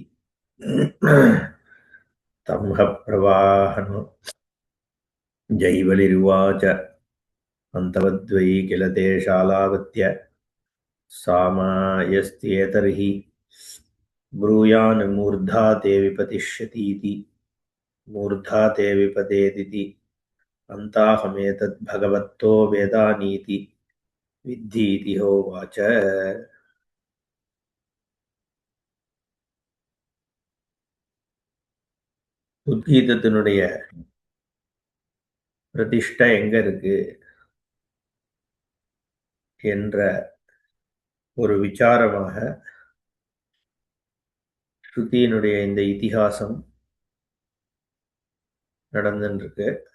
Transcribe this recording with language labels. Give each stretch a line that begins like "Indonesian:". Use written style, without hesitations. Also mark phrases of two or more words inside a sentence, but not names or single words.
Sanskrit: तम्ह प्रवाहनो जैवलिरुवाच अन्तवद्वै किल ते शालावत्य सामायस्त्येतर्हि ब्रूयान् मूर्धा ते विपतिष्यतीति मूर्धा ते विपतेदिति अन्ताहमेतद्भगवत्तो वेदानीति विद्धीति होवाच।
Tamil: உத்கீதத்தினுடைய பிரதிஷ்டை எங்க இருக்கு என்ற ஒரு விசாரமாக ஸ்ருதியினுடைய இந்த இதிகாசம் நடந்துருக்கு.